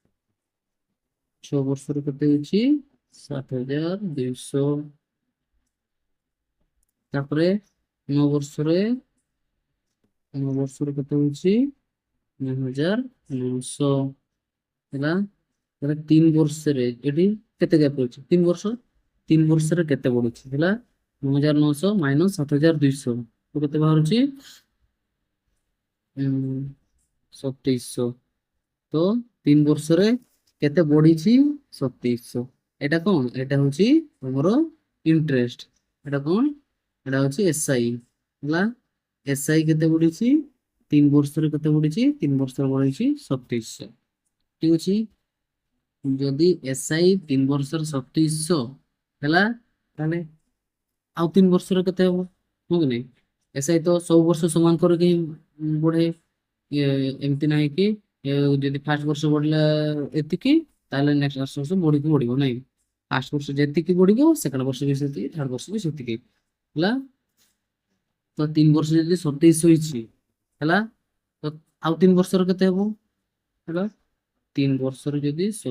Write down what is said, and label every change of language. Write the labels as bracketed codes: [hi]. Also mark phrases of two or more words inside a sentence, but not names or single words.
[or] 6 ବର୍ଷରେ କେତେ ହେଉଛି 7,200 ତାପରେ 9 ବର୍ଷରେ କେତେ ହେଉଛି 9,900 ହେଲା ତାହେଲେ 3 ବର୍ଷରେ ଏଠି କେତେ ଗ୍ୟାପ୍ ରହୁଛି 3 ବର୍ଷ 3 ବର୍ଷରେ କେତେ ବଢୁଛି ହେଲା 9,900 ମାଇନସ 7,200 ତ କେତେ ବାହାରୁଛି 2700 ତ 3 ବର୍ଷରେ କେତେ ବଢିଛି 2700 [bn] এটা কোন এটা হচ্ছে তোমার ইন্টারেস্ট এটা কোন এটা হচ্ছে এসআই [or] ହେଲା SI କେତେ ବଢିଛି 3 ବର୍ଷରେ କେତେ ବଢିଛି 3 ବର୍ଷରେ ବଢିଛି 2700 ଠିକ ଅଛି ଯଦି SI 3 ବର୍ଷରେ 2700 ହେଲା ତାହେଲେ ଆଉ 3 ବର୍ଷରେ କେତେ ହବ ହଁ କି ନାଇଁ SI ତ ସବୁ ବର୍ଷ ସମାନ କରିକି ବଢେ ଏମିତି ନାହିଁ କି ଯଦି ଫାର୍ଷ୍ଟ ବର୍ଷ ବଢିଲା ଏତିକି ତାହେଲେ ନେକ୍ସଟ ବର୍ଷ ବଢିକି ବଢିବ ନାଇଁ ଫାର୍ଷ୍ଟ ବର୍ଷ ଯେତିକି ବଢିବ ସେକେଣ୍ଡ ବର୍ଷ ବି ସେତିକି ଥାର୍ଡ ବର୍ଷ ବି ସେତିକି ହେଲା ତ 3 ବର୍ଷ ଯଦି 2700 ହେଇଛି ହେଲା ତ ଆଉ 3 ବର୍ଷର କେତେ ହବ ହେଲା 3 ବର୍ଷରେ ଯଦି